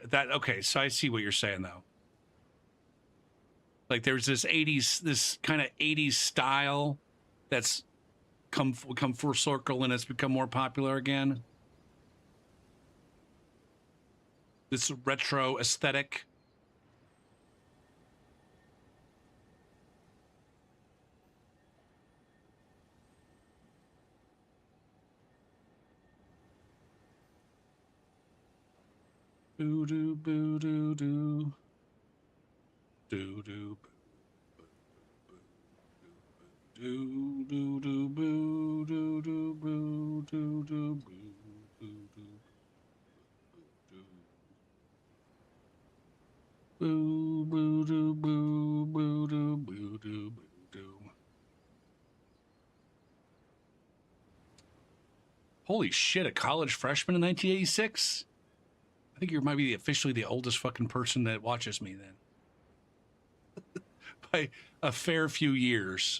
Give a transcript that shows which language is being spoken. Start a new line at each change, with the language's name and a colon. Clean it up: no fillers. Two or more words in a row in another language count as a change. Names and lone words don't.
English: Okay, so I see what you're saying, though. Like there's this kind of 80s style that's come full circle and it's become more popular again. This retro aesthetic. Boo doo boo doo doo. Do do do do do boo do do boo do do boo do do boo boo do boo boo do boo do boo do. Holy shit! A college freshman in 1986. I think you might be officially the oldest fucking person that watches me then. By a fair few years.